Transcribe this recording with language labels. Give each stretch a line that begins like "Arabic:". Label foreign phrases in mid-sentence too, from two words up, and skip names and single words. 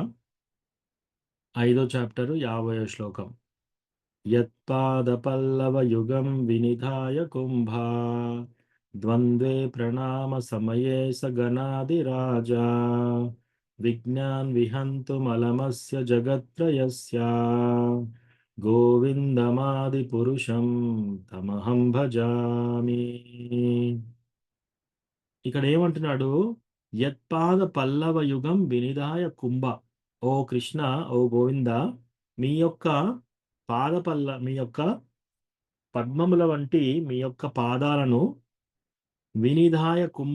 Telugu: 5వ చాప్టర్ 50వ శ్లోకం.
Sanskrit: యత్పాదపల్లవయుగం వినిధాయ కుంభా ద్వంద్వే ప్రణామ సమయే స గణాదిరాజా విజ్ఞాన్ విహంతుమలమస్య జగత్రయస్య గోవిందమాది పురుషం తమహం భజామి.
Telugu: ఇక్కడ ఏమంటున్నాడు?
Sanskrit: యత్పాద పల్లవ యుగం వినిదాయ కుంభ.
Telugu: ఓ కృష్ణ, ఓ గోవింద, మీ యొక్క మీ యొక్క పద్మముల వంటి మీ యొక్క పాదాలను
Sanskrit: వినిధాయ కుంభ.